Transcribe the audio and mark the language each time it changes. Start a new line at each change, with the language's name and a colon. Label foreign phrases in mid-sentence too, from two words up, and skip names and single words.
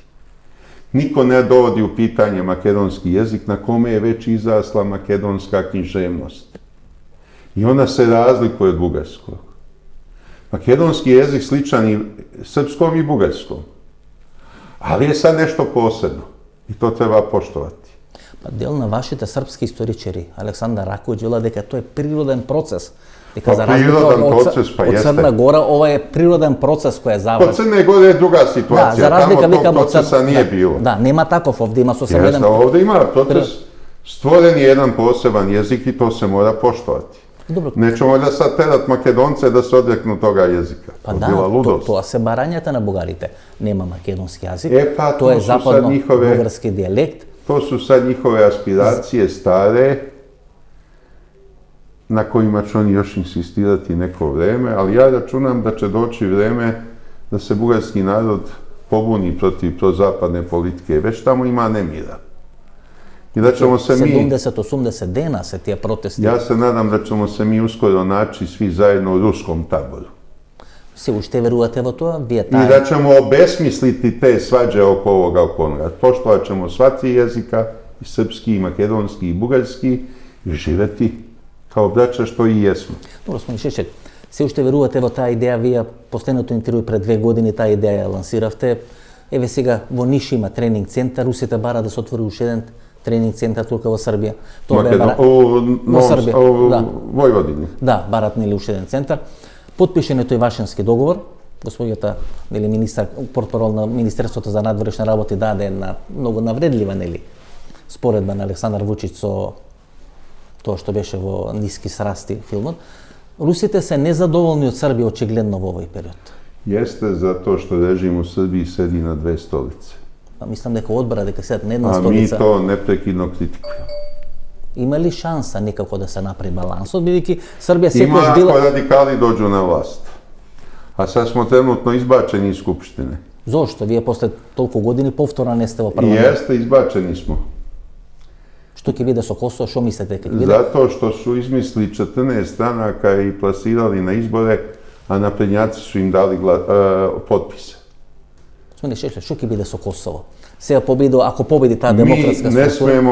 Serbian: Niko ne dovodi u pitanje makedonski jezik na kome je već izrasla makedonska književnost. I ona se razlikuje od bugarskog. Makedonski jezik sličan i srpskom i bugarskom. Ali je sad nešto posebno. I to treba poštovati.
Macedonian: Pa dел на вашите српски историчари, Александар Раковиќ, вела дека тоа е природен процес. Дека за разлика од Црна Гора, ова е природен процес кој е завршен. Од Црна Гора е друга ситуација. Да, за разлика
Serbian: Тамо тог процеса nije bilo.
Macedonian: Да, нема таков, овде има сосем еден. Овде има процес,
Serbian: stvoren je jedan poseban jezik i to se mora poštovati. Dobro. Nećemo da sad terat Makedonce da se odreknu toga jezika.
Macedonian: Pa да, тоа се барањата на бугарите. Нема македонски јазик, pa, тоа е западно-бугарски дијалект.
Serbian: To su sad njihove aspiracije stare, na kojima će oni još insistirati neko vreme, ali ja računam da će doći vreme da se bugarski narod pobuni protiv prozapadne politike. Već tamo ima nemira. I da ćemo se mi...
Macedonian: 70-80 дена се тие протести.
Serbian: Ja se nadam da ćemo se mi uskoro naći svi zajedno u ruskom taboru.
Macedonian: Се уште верувате во тоа? Вие
Serbian: I da ćemo obesmisliti te svađe oko ovoga, oko onoga. Poštovat ćemo sva tri jezika, i srpski, i makedonski, i bugarski, i živeti kao braća što i jesmo.
Macedonian: Добро, Смоли Шешелј, се уште верувате во таа идеја? Вие последното интервју пред 2 години таа идеја ја лансиравте. Еве сега во Ниш има тренинг центар, русите бара да се отвори уште еден тренинг центар тука во Србија. Тоа бара во Србија, да. Војводини. Да, барат нели уште еден центар. Потпишен е тој Вашингски договор. Господјата нели министар, портпарол на Министерството за надворешни работи даде една многу навредлива нели споредба на Александар Вучиć со тоа што беше во Ниски срасти филмот. Русите се незадоволни од Србија очигледно во овој период.
Serbian: Jeste zato što režim u Srbiji sedi na dve stolice.
Macedonian: Па мислам дека одбора дека седат на една столица.
Serbian: А ми то непрекидно критикуваме.
Macedonian: Има ли шанса некако да се направи балансот, бидејќи Србија секогаш била...
Serbian: Има ако радикали доđu на власт. А сад смо тренутно избачени из Скупштине.
Macedonian: Зошто? Вие после толку години повторно не сте во парламент.
Serbian: Jeste, izbačeni smo.
Macedonian: Што ќе виде са Косово, што мислите кад виде?
Serbian: Zato što su izmislili 14 stranaka i plasirali na izbore, a naprednjaci su im dali potpise.
Macedonian: Gospodine Šešelj, што ќе виде са Косово?
Serbian: Сега ako pobedi ta demokratska struktura...